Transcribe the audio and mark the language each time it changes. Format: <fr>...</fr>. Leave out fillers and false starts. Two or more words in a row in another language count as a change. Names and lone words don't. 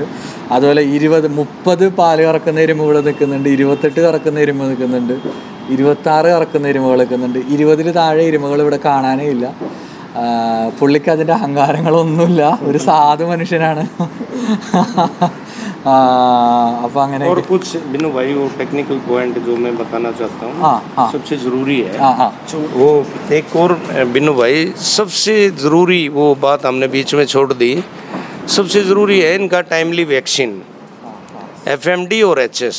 <ml>അതുപോലെ 20-30 പാല് കറക്കുന്ന എരുമ ഇവിടെ നിൽക്കുന്നുണ്ട്, 28 കറക്കുന്ന എരുമ നിൽക്കുന്നുണ്ട്, 26 കറക്കുന്ന എരുമകൾ നിൽക്കുന്നുണ്ട്. 20 താഴെ എരുമകൾ ഇവിടെ കാണാനേ ഇല്ല. പുള്ളിക്ക് അതിൻ്റെ അഹങ്കാരങ്ങളൊന്നുമില്ല, ഒരു സാധു മനുഷ്യനാണ്. അപ്പോൾ അങ്ങനെ</ml> <hi>और कुछ बिनु भाई वो</hi> <en>technical point</en> <hi>जो मैं बताना चाहता हूँ, सबसे ज़रूरी है वो एक और बिनु भाई, सबसे ज़रूरी वो बात हमने बीच में छोड़ दी। सबसे ज़रूरी है इनका</hi> <en>timely vaccine,</en> <hi>FMD और HS।</hi>